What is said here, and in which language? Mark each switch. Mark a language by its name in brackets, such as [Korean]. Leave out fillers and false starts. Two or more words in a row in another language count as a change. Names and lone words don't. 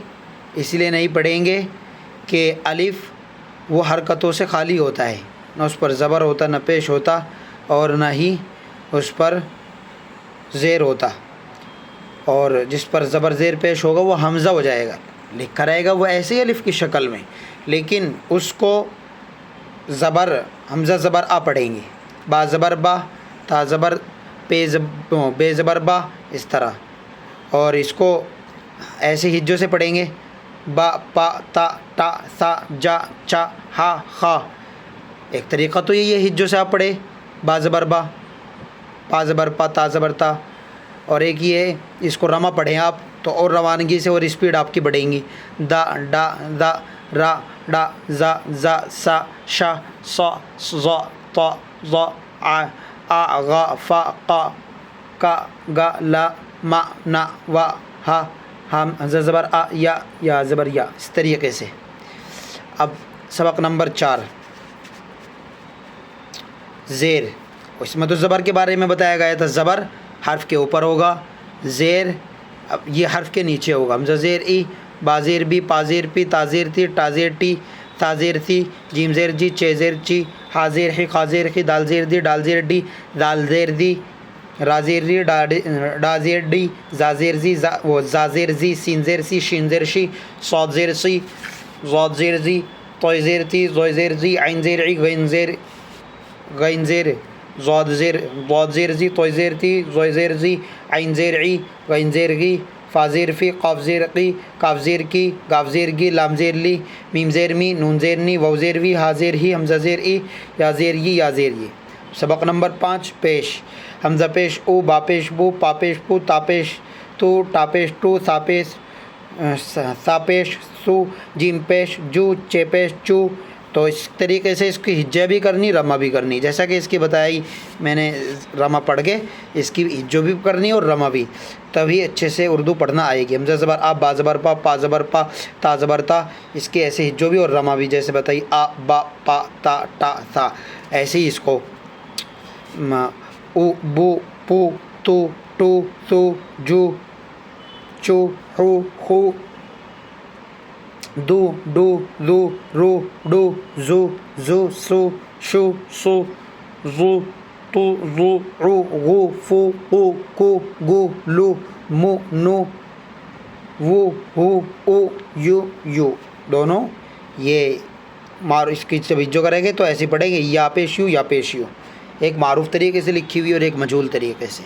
[Urdu] اس لیے نہیں پڑھیں گے کہ الف وہ حرکتوں سے خالی ہوتا ہے، نہ اس پر زبر ہوتا، نہ پیش ہوتا، اور نہ ہی اس پر زیر ہوتا، اور جس پر زبر زیر پیش ہوگا وہ حمزہ ہو جائے گا، لکھا رہے گا وہ ایسے ہی الف کی شکل میں، لیکن اس کو زبر، حمزہ زبر آ پڑھیں گے، با زبر با، تا زبر پے، بے زبر با، اس طرح، اور اس کو ایسے ہجوں سے پڑھیں گے، با، پا، تا، ٹا، سا، جا، چا، ہا، خا۔ ایک طریقہ تو یہ ہجوں سے آپ پڑھے، با زبر با، پا زبر پا، تا زبر تا، اور ایک یہ ہے اس کو رما پڑھیں آپ تو اور روانگی سے اور اسپیڈ آپ کی بڑھیں گی، دا، ڈا، دا، را، ڈا، زا، زا، سا، شا، صا، ظا، طا، ظا، آ، غا، فا، قا، کا، گا، لا، ما، نا، وا، ہا، حمزہ زبر آ، یا زبر یا، اس طریقے سے۔ اب سبق نمبر 4 زیر، اس میں تو زبر کے بارے میں بتایا گیا تھا، زبر حرف کے اوپر ہوگا، زیر اب یہ حرف کے نیچے ہوگا، حمزہ زیر ای، با زیر بی، پا زیر پی، تا زیر تی، ٹا زیر ٹی، تا زیر ثی، جیم زیر جی، چے زیر چی، ہا زیر حی، خا زیر خی، دال زیر دی، ڈال زیر ڈی، دال زیر دی، را زیر ری، ڈا زیر ڈی، زا زیر زی، زا زیر زی، سین زیر سی، شین زیر شی، صاد زیر سی، ضاد زیر زی، طوئے زیر تی، زوئے زیر زی، عین زیر عی، غین زیر ضاد زیر زی، طوئے زیر تی، زوئے زیر زی، عین زیر عی، غین زیر غی، فا زیر فی، قاف زیر قی، کاف زیر کی، گاف زیر گی، لام زیر لی، میم زیر می، نون زیر نی، واو زیر وی، ہا زیر ہی، حمزہ زیر ای، یا زیر ی، یا زیر یہ۔ سبق نمبر 5 پیش: حمزہ پیش او، با پیش بو، پا پیش پو، تا پیش تو، ٹا پیش ٹو، سا پیش سو، جیم پیش جو، چے پیش چو۔ تو اس طریقے سے اس کی ہجہ بھی کرنی، رما بھی کرنی، جیسا کہ اس کی بتائی میں نے، رما پڑھ کے اس کی ہجو بھی کرنی اور رما بھی، تبھی اچھے سے اردو پڑھنا آئے گی۔ حمزہ زبر آ، با زبر پا، پا زبر پا، تا زبر تا، اس کی ایسے ہجو بھی اور رما بھی، جیسے بتائی آ، با، پا، تا، ٹا، سا، ایسے ہی اس کو او، بو، پو، تو، ٹو، سو، جو، چو، ہو، خو، دو، ڈو، ذو، رو، ڈو، زو، زو، سو، شو، سو، زو، تو، زو، عو، غو، فو، قو، کو، گو، لو، مو، نو، وو، ہو، او، یو، یو، دونوں یہ اس کی توجہ کریں گے تو ایسے پڑھیں گے، یا پیش یو، یا پیش یو، ایک معروف طریقے سے لکھی ہوئی اور ایک مجہول طریقے سے۔